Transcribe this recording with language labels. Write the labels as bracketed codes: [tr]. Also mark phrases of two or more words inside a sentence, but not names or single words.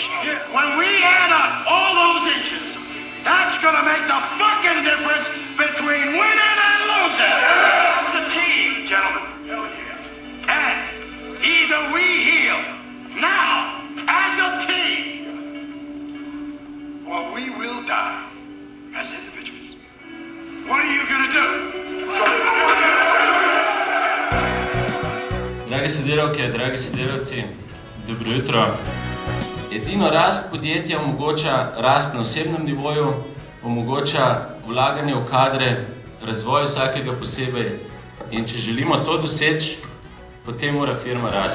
[en] When we add up all those inches, that's gonna make the fucking difference between winning and losing. That's the team, gentlemen. And either we heal now as a team, or we will die as individuals. What are you gonna do? [sl] Drage sodelavke, dragi sodelavci, dobro jutro. Edino rast podjetja omogoča rast na osebnem nivoju, omogoča vlaganje v kadre, razvoj vsakega posebej in če želimo to doseči, potem mora firma rasti.